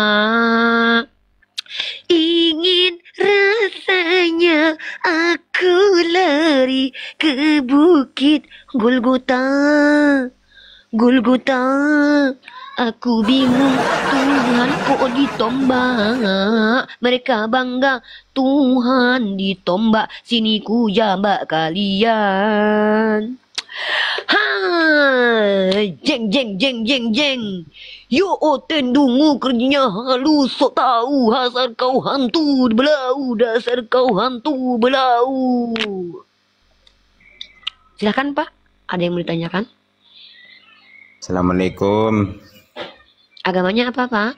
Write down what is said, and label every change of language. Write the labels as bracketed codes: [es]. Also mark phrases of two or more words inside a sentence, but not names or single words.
[id] Ingin rasanya aku lari ke Bukit Golgota. Golgota, Aku bingung, Tuhan kok ditombak. Mereka bangga, Tuhan ditombak. Sini ku jambak kalian. Hai, jeng jeng jeng jeng jeng. Yo oten dungu kerjanya halus, sok tahu hasar kau hantu belau, dasar kau hantu belau. Silakan Pak, ada yang mau ditanyakan? Assalamualaikum. Agamanya apa Pak?